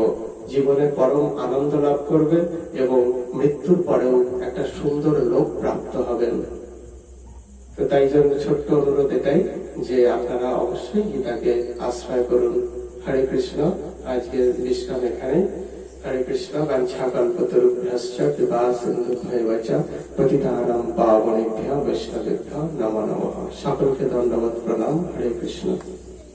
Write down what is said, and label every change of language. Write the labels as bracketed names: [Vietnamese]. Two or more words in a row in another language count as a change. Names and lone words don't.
[Bangla] জীবনে পরম আনন্দ লাভ করবে এবং মৃত্যুর পরেও একটা সুন্দর লোক প্রাপ্ত হবেন। তো তাই জন্য ছোট্ট অনুরোধ এটাই যে আপনারা অবশ্যই গীতাকে আশ্রয় করুন। হরে কৃষ্ণ। আজকের বিশ্রাম এখানে। হরে কৃষ্ণ। [Sanskrit] বাঞ্ছা কল্পতরুভ্যশ্চ কৃপা সিন্ধুভ্যেব চ পতিতানাং পাবনেভ্যো বৈষ্ণবেভ্যো নমো নমঃ। [Bangla] সকলকে দণ্ডবত প্রণাম। হরে কৃষ্ণ।